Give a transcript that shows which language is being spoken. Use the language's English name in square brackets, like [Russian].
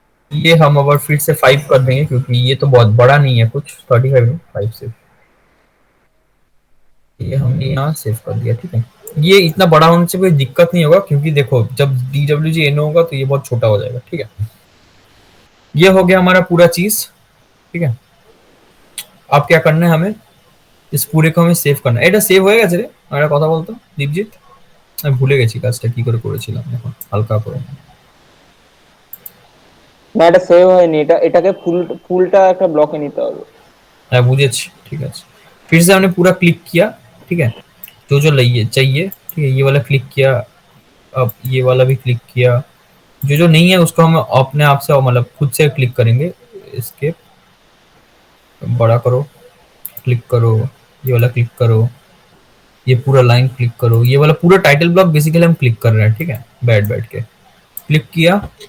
[Hindi] ये हम अब फिर से 5 कर देंगे, क्योंकि ये तो बहुत बड़ा नहीं है कुछ, 35 में 5 से ये हमने यहाँ सेव कर दिया, ठीक है। ये इतना बड़ा होने से कोई दिक्कत नहीं होगा, क्योंकि देखो जब DWGNO होगा तो ये बहुत छोटा हो जाएगा, ठीक है। ये हो गया हमारा पूरा चीज, ठीक है। अब क्या करना है, हमें इस पूरे को हमें सेव करना है। [Bangla] এটা সেভ হয়ে গেছে রে, আমরা কথা বলতো দীপজিৎ, আমি ভুলে গেছি কাজটা কি করে করেছিলাম, এখন হালকা করে। না এটা সেভ হয়নি, এটাকে ফুলটা একটা ব্লকে নিতে হবে। হ্যাঁ বুঝেছি, ঠিক আছে। [Hindi] फिर से हमने पूरा क्लिक किया, ठीक है, जो जो चाहिए, ठीक है। ये वाला क्लिक किया, अब ये वाला भी क्लिक किया, जो जो नहीं है उसको हम अपने आप से मतलब खुद से क्लिक करेंगे। इसके बड़ा करो, क्लिक करो, ये वाला क्लिक करो, ये पूरा लाइन क्लिक करो, ये वाला पूरा टाइटल ब्लॉक बेसिकली हम क्लिक कर रहे हैं, ठीक है, बैठ के क्लिक किया।